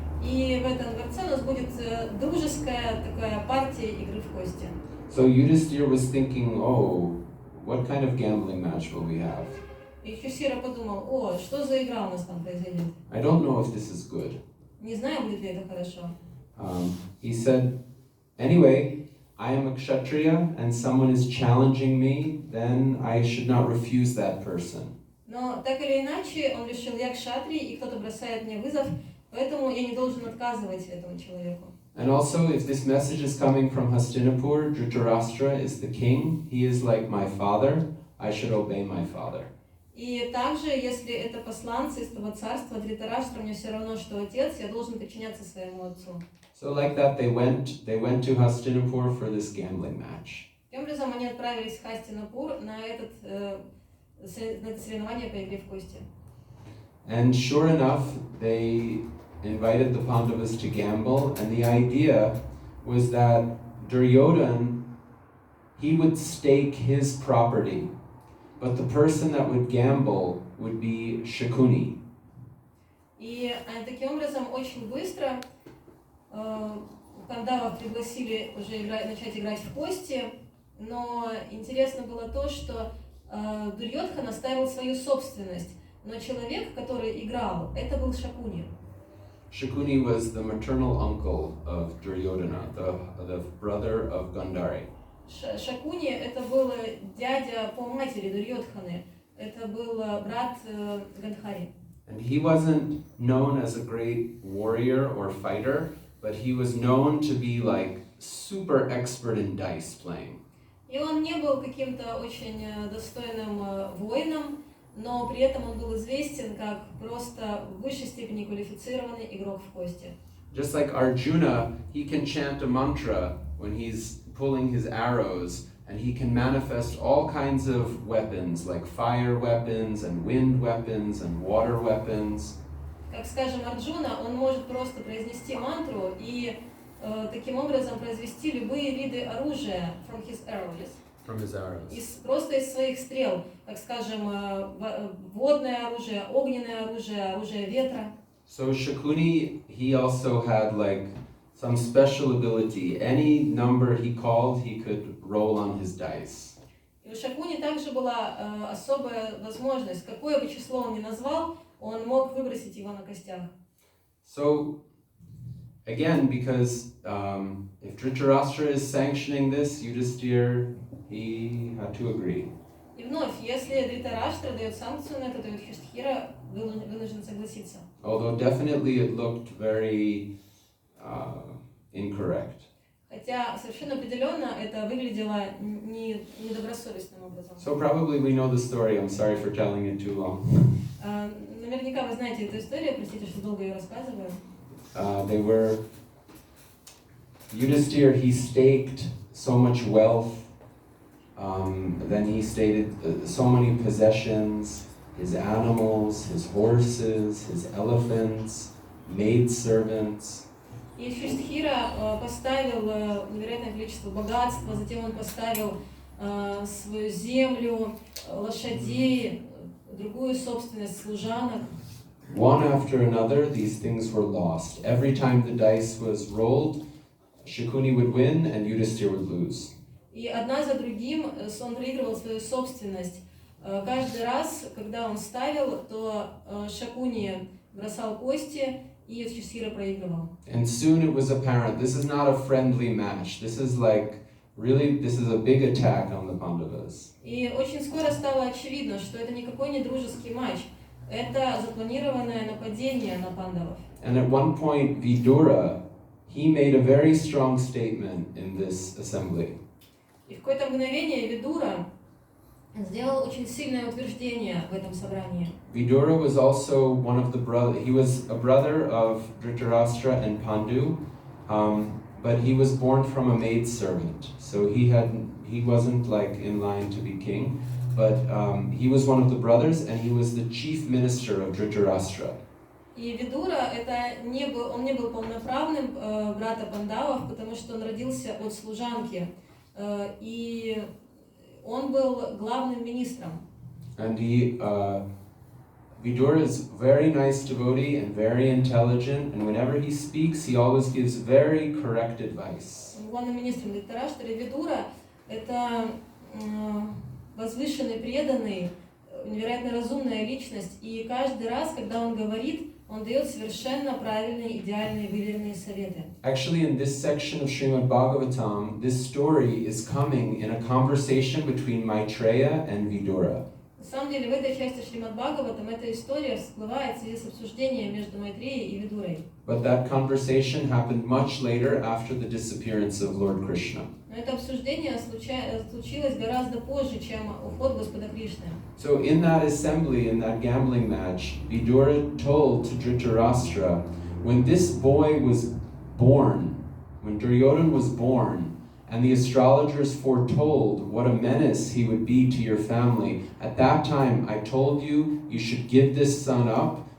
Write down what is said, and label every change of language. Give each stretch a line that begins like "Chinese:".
Russian: И в этом дворце у нас будет дружеская такая партия игры в кости.
English: So Yudhisthira was thinking, oh, what kind of gambling match will we have?
Russian: И Юдхиштхира подумал: что за игра у нас там произойдет?
English: I don't know if this is good.
Russian: Не знаю, будет ли это хорошо.
English: He said, anyway, I am a kshatriya and someone is challenging me, then I should not refuse that person.
Russian: Но так или иначе, он решил: я кшатрий, и кто-то бросает мне вызов, поэтому я не должен отказывать этому человеку.
English: And also, if this message is coming from Hastinapur, Dhritarashtra is the king. He is like my father. I should obey my father.
Russian: И также, если это посланцы из того царства, Дритараштра, мне все равно, что отец, я должен подчиняться своему отцу.
English: So like that, they went to Hastinapur for this gambling match.
Russian: Таким образом, они отправились в Хастинапур на это соревнование по игре в кости.
English: And sure enough, they invited the Pandavas to gamble, and the idea was that Duryodhana, he would stake his property, but the person that would gamble would be Shakuni.
Russian: И таким образом очень быстро пандавов пригласили уже начать играть в кости, но интересно было то, что Дурьодхана ставил свою собственность, но человек, который играл, это был Шакуни.
English: Shakuni was the maternal uncle of Duryodhana, the brother of Gandhari.
Russian: Шакуни это был дядя по матери Дурьодханы, это был брат Гандхари.
English: And he wasn't known as a great warrior or fighter, but he was known to be like super expert in dice playing.
Russian: И он не был каким-то очень достойным воином, но при этом он был известен как просто в высшей степени квалифицированный игрок в кости.
English: Just like Arjuna, he can chant a mantra when he's pulling his arrows, and he can manifest all kinds of weapons, like fire weapons and wind weapons and water weapons.
Russian: Как, скажем, Арджуна, он может просто произнести мантру и таким образом произвести любые виды оружия
English: from his arrows.
Russian: Просто из своих стрел, как, скажем, водное оружие, огненное оружие, оружие ветра.
English: So Shakuni, he also had like some special ability. Any number he called, he could roll on his dice.
Russian: И у Шакуни также была особая возможность, какое бы число он ни назвал, он мог выбросить его на костях.
English: So, again, because if Dhritarashtra is sanctioning this, Yudhisthira, he had to agree.
Russian: И вновь, если Дритараштра дает санкцию на это, то Юдхиштхира вынужден согласиться.
English: Although definitely it looked very incorrect.
Russian: Хотя совершенно определенно это выглядело недобросовестным образом.
English: So probably we know the story. I'm sorry for telling it too long.
Russian: Наверняка вы знаете эту историю, простите, что долго ее рассказываю.
English: They were Yudhisthira, he staked so much wealth, then he stated so many possessions, his animals, his horses, his elephants, maidservants.
Russian: И Юдхиштхира поставил невероятное количество богатства, затем он поставил свою землю, лошадей, другую собственность, служанок.
English: One after another, these things were lost. Every time the dice was rolled, Shakuni would win and Yudhisthira would lose.
Russian: И одна за другим он проигрывал свою собственность. Каждый раз, когда он ставил, то Шакуни бросал кости, и Юдхиштхира проигрывал.
English: And soon it was apparent, this is not a friendly match. This is like, really, this is a big attack on the Pandavas.
Russian: И очень скоро стало очевидно, что это никакой не дружеский матч. Это запланированное нападение на пандавов.
English: And at one point, Vidura, he made a very strong statement in this assembly.
Russian: И в какое-то мгновение Видура сделал очень сильное утверждение в этом собрании.
English: Vidura was also one of the brothers, he was a brother of Dhritarashtra and Pandu, but he was born from a maidservant, so he wasn't like in line to be king, but he was one of the brothers and he was the chief minister of Dhritarashtra.
Russian: И Видура он не был полноправным брата пандавов, потому что он родился от служанки, и он был главным министром.
English: And Vidura is very nice devotee and very intelligent, and whenever he speaks, he always gives very correct advice.
Russian: Главным министром Dhritarashtra Видура это возвышенный, преданный, невероятно разумная личность, и каждый раз, когда он говорит, он дает совершенно правильные, идеальные, выверенные советы.
English: Actually, in this section of Shrimad Bhagavatam, this story is coming in a conversation between Maitreya and Vidura.
Russian: На самом деле, в этой части Шримад Бхагаватам эта история всплывает в связи с обсуждением между Майтреей и Видурой.
English: But that conversation happened much later after the disappearance of Lord Krishna.
Russian: Но это обсуждение случилось гораздо позже, чем уход Господа Кришны.
English: So in that assembly, in that gambling match, Vidura told to Dhritarashtra, when this boy was born, when Duryodhana was born, and the astrologers foretold what a menace he would be to your family, at that time I told you, you should give this son up.